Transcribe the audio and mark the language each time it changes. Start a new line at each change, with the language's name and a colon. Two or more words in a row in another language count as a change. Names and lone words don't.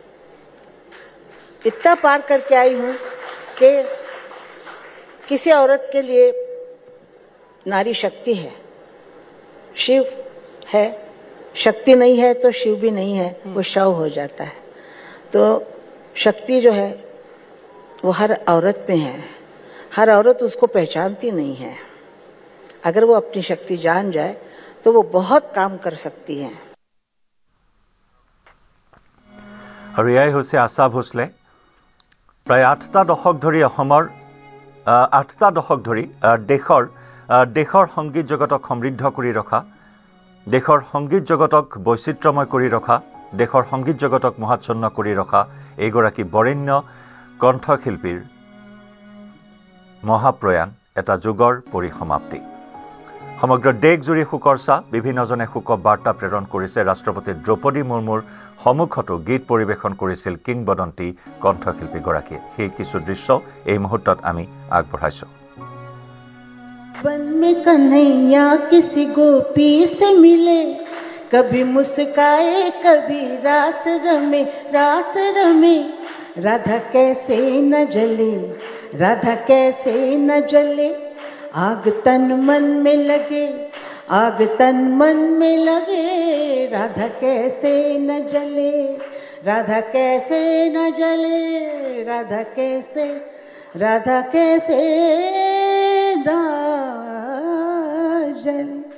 Hindi: इतना पार करके आई हूं कि किसी औरत के लिए नारी शक्ति है, शिव है, शक्ति नहीं है तो शिव भी नहीं है, वो शव हो जाता है। तो शक्ति जो है वो हर औरत में है, हर औरत उसको पहचानती नहीं है। अगर वो अपनी शक्ति जान जाए तो वो बहुत काम कर सकती है।
Assamese: আৰু এয়াই হৈছে আশা ভোসলে। প্ৰায় 8টা দশক ধৰি অসমৰ 8টা দশক ধৰি দেশৰ সংগীত জগতক সমৃদ্ধ কৰি ৰখা, দেশৰ সংগীত জগতক বৈচিত্ৰ্যময় কৰি ৰখা, দেশৰ সংগীত জগতক মহাচ্ছন্ন কৰি ৰখা এইগৰাকী বৰেণ্য কণ্ঠশিল্পীৰ মহাপ্ৰয়াণ এটা যুগৰ পৰিসমাপ্তি। সমগ্ৰ দেশজুৰি শোকৰ ছাঁ, বিভিন্নজনে শোক বাৰ্তা প্ৰেৰণ কৰিছে। ৰাষ্ট্ৰপতি দ্ৰৌপদী মুৰ্মুৰ সন্মুখতো গীত পৰিৱেশন কৰিছিল কিংবদন্তি কণ্ঠশিল্পীগৰাকীয়ে। সেই কিছু দৃশ্য এই মুহূৰ্তত আমি আগবঢ়াইছোঁ।
Hindi: वन में कन्हैया किसी गोपी से मिले, कभी मुस्काए कभी रास रमे, राधा कैसे न जले, राधा कैसे न जले, आग तन मन में लगे, आग तन मन में लगे, राधा कैसे न जले, राधा कैसे न जले, राधा कैसे न जले।